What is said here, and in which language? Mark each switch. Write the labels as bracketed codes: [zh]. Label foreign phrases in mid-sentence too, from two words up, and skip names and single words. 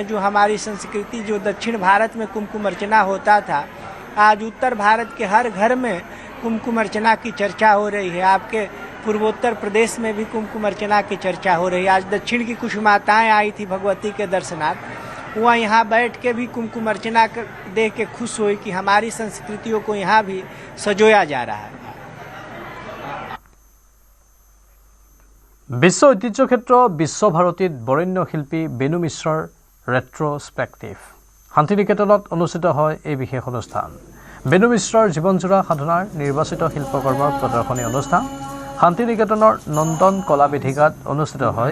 [hi] जो हमारी संस्कृति जो दक्षिण भारत में कुमकुम अर्चना होता था, आज उत्तर भारत के हर घर में कुमकुम अर्चना की चर्चा हो रही है। आपके पूर्वोत्तर प्रदेश में भी कुमकुम अर्चना की चर्चा हो रही है। आज दक्षिण की कुछ माताएं आई थी भगवती के दर्शनार्थ, वह यहाँ बैठ के भी कुमकुम अर्चना देख के खुश हुई कि हमारी संस्कृतियों को यहाँ भी सजोया जा रहा है। [as] বিশ্ব ঐতিহ্য ক্ষেত্ৰ বিশ্বভাৰতীত বৰেণ্য শিল্পী বেনু মিশ্ৰৰ ৰেট্ৰস্পেক্টিভ শান্তিনিকেতনত অনুষ্ঠিত হয় এই বিশেষ অনুষ্ঠান। বেনু মিশ্ৰৰ জীৱনজোৰা সাধনাৰ নিৰ্বাচিত শিল্পকৰ্মৰ প্ৰদৰ্শনী অনুষ্ঠান শান্তিনিকেতনৰ নন্দন কলা বেদিকাত অনুষ্ঠিত হয়।